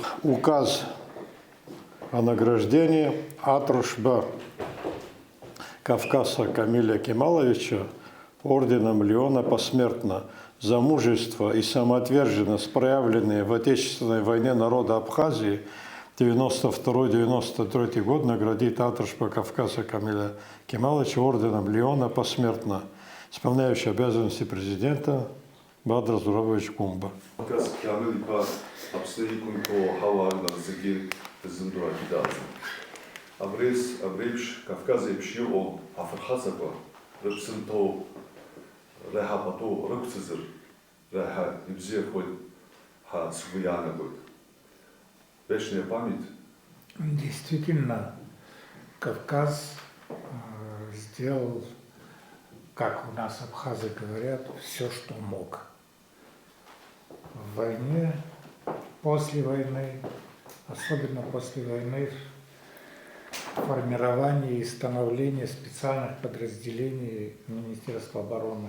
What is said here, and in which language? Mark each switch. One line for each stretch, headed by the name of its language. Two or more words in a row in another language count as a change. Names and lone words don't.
Russian: Указ о награждении Атрышба Кавказа Камиля Кемаловича орденом Леона посмертно за мужество и самоотверженность, проявленные в Отечественной войне народа Абхазии 92-93 год, наградит Атрышба Кавказа Камиля Кемаловича орденом Леона посмертно. Исполняющий обязанности президента Бадра Зурович Гунба.
Abkhazian: Абрейш Кавказеиԥш иҟоу афырхаҵақәа рыԥсынҭоу реиҳа пату рықәцазар реиҳа ибзиахоит ҳәа сгәы иаанагоит.
Russian: Вечная память. Действительно, Кавказ сделал, как у нас абхазы говорят, все, что мог. В войне, после войны, особенно после войны, формирование и становление специальных подразделений Министерства обороны.